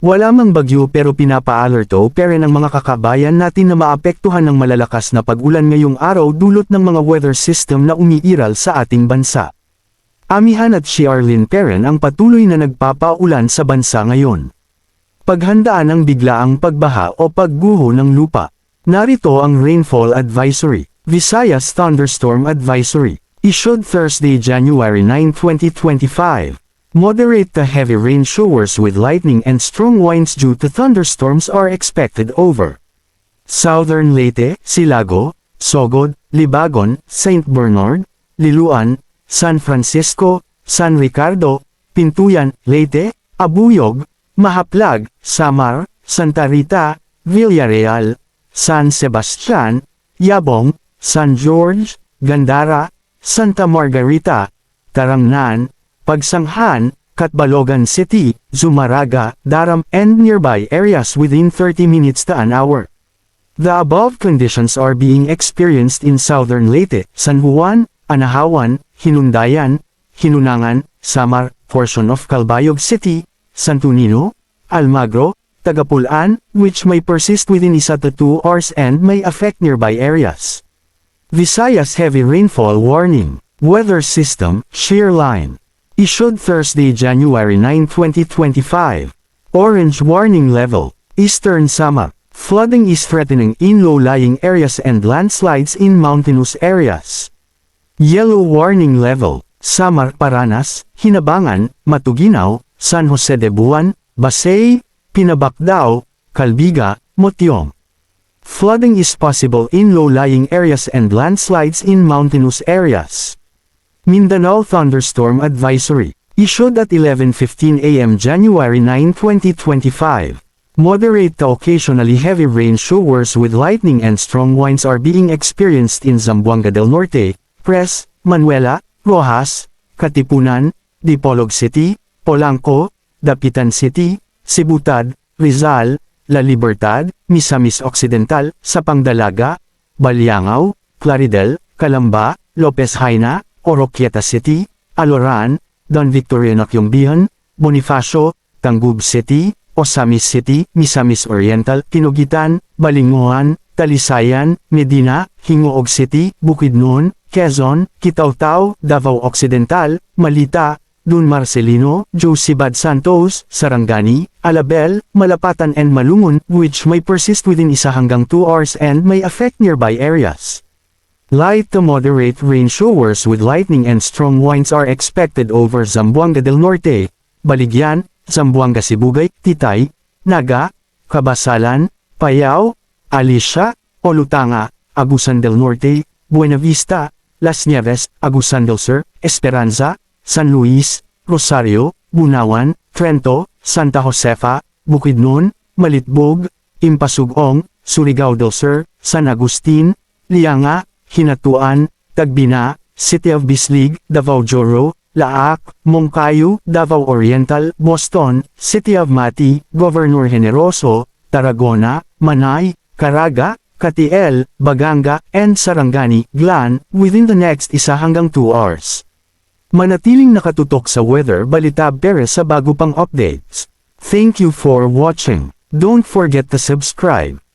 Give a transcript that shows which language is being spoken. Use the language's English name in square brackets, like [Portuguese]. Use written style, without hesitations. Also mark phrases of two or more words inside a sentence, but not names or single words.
[Filipino] Wala mang bagyo pero pinapa-alerto pero ng mga kakabayan natin na maapektuhan ng malalakas na pag-ulan ngayong araw dulot ng mga [English] weather system [Filipino] na umiiral sa ating bansa. Amihan at Shearlyn Perrin ang patuloy na nagpapaulan sa bansa ngayon. Paghandaan ang biglaang pagbaha o pagguho ng lupa. Narito ang Rainfall Advisory. [English] Visayas Thunderstorm Advisory. Issued Thursday, January 9, 2025. Moderate to heavy rain showers with lightning and strong winds due to thunderstorms are expected over Southern Leyte, Silago, Sogod, Libagon, St. Bernard, Liloan, San Francisco, San Ricardo, Pintuyan, Leyte, Abuyog, Mahaplag, Samar, Santa Rita, Villarreal, San Sebastian, Yabong, San George, Gandara, Santa Margarita, Tarangnan, Pagsanghan, Catbalogan City, Zumaraga, Daram, and nearby areas within 30 minutes to an hour. The above conditions are being experienced in Southern Leyte, San Juan, Anahawan, Hinundayan, Hinunangan, Samar, portion of Calbayog City, Santo Niño, Almagro, Tagapulan, which may persist within 1 to 2 hours and may affect nearby areas. Visayas Heavy Rainfall Warning. Weather System, Shearline. Issued Thursday, January 9, 2025. Orange Warning Level. Eastern Samar. Flooding is threatening in low-lying areas and landslides in mountainous areas. Yellow Warning Level. Samar, Paranas, Hinabangan, Matuginaw, San Jose de Buan, Basay, Pinabacdao, Calbiga, Motiong. Flooding is possible in low-lying areas and landslides in mountainous areas. Mindanao Thunderstorm Advisory. Issued at 11:15 a.m. January 9, 2025. Moderate to occasionally heavy rain showers with lightning and strong winds are being experienced in Zamboanga del Norte, Pres, Manuela, Rojas, Katipunan, Dipolog City, Polanco, Dapitan City, Sibutad, Rizal, La Libertad, Misamis Occidental, Sapangdalaga, Balyangaw, Claridel, Calamba, Lopez Haina, Oroquieta City, Aloran, Don Victoriano Yongbihan, Bonifacio, Tangub City, Osamis City, Misamis Oriental, Tinugitan, Balinguan, Talisayan, Medina, Hingoog City, Bukidnon, Quezon, Kitaw-Taw, Davao Occidental, Malita, Dun Marcelino, Josibad Santos, Sarangani, Alabel, Malapatan and Malungon, which may persist within 1 hanggang 2 hours and may affect nearby areas. Light to moderate rain showers with lightning and strong winds are expected over Zamboanga del Norte, Baligyan, Zamboanga Sibugay, Titay, Naga, Cabasalan, Payao, Alicia, Olutanga, Agusan del Norte, Buena Vista, Las Nieves, Agusan del Sur, Esperanza, San Luis, Rosario, Bunawan, Trento, Santa Josefa, Bukidnon, Malitbog, Impasugong, Surigao del Sur, San Agustin, Lianga, Hinatuan, Tagbina, City of Bislig, Davao Joro, Laak, Moncayo, Davao Oriental, Boston, City of Mati, Governor Generoso, Tarragona, Manay, Caraga, Katiel, Baganga, and Sarangani, Glan, within the next 1 hanggang 2 hours. [Filipino] Manatiling nakatutok sa Weather Balita para sa bago pang updates. [English] Thank you for watching. Don't forget to subscribe.